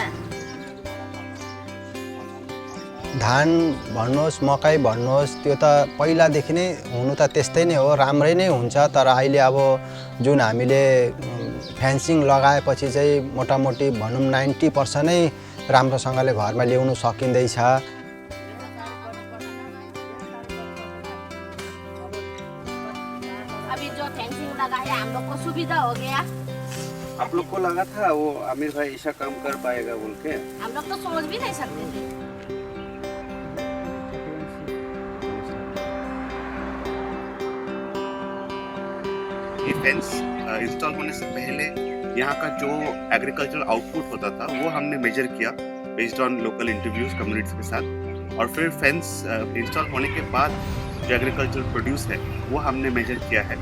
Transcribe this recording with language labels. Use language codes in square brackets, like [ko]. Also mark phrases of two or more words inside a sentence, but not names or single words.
[ne] धान भन्नुहोस्, मकै भन्नुहोस्, त्यो त पहिलादेखि नै हुनु त त्यस्तै नै हो, राम्रै नै हुन्छ। तर अहिले अब जुन हामीले फेन्सिङ लगाएपछि चाहिँ मोटामोटी भनौँ 90% नै राम्रोसँगले घरमा ल्याउनु सकिँदैछ। [hi] अभी जो फेंसिंग लगा है हम लोग को सुविधा हो गया। आप लोग को लगा था वो आमिर भाई ऐसा काम कर पाएगा बोल के? हम लोग तो सोच भी नहीं सकते थे। ये [en] fence install [hi] होने से पहले यहाँ का जो [en] agricultural output [hi] होता था वो हमने मेजर किया [en] based on local interviews communities [hi] के साथ, और फिर [en] fence install [hi] होने के बाद जो [en] agricultural produce [hi] है वो हमने मेजर किया है।